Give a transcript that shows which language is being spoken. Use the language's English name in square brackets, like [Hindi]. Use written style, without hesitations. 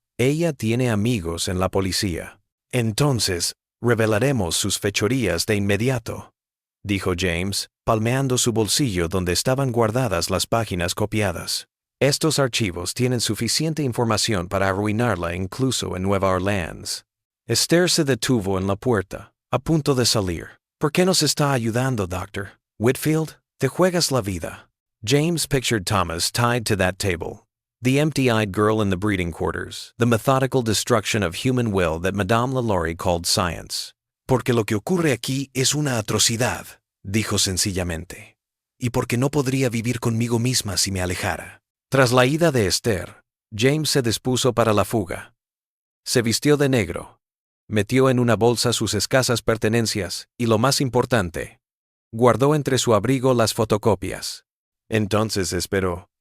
[Spanish] Ella tiene amigos en la policía. Entonces, revelaremos sus fechorías de inmediato, dijo James, palmeando su bolsillo donde estaban guardadas las páginas copiadas. Estos archivos tienen suficiente información para arruinarla incluso en Nueva Orleans. Esther se detuvo en la puerta, a punto de salir. ¿Por qué nos está ayudando, Doctor? Whitfield, te juegas la vida. [English] James pictured Thomas tied to that table, the empty-eyed girl in the breeding quarters, the methodical destruction of human will that Madame LaLaurie called science. [Spanish] «Porque lo que ocurre aquí es una atrocidad», dijo sencillamente, «y porque no podría vivir conmigo misma si me alejara». Tras la ida de Esther, James se dispuso para la fuga. Se vistió de negro, metió en una bolsa sus escasas pertenencias y, lo más importante, guardó entre su abrigo las fotocopias. Entonces esperó.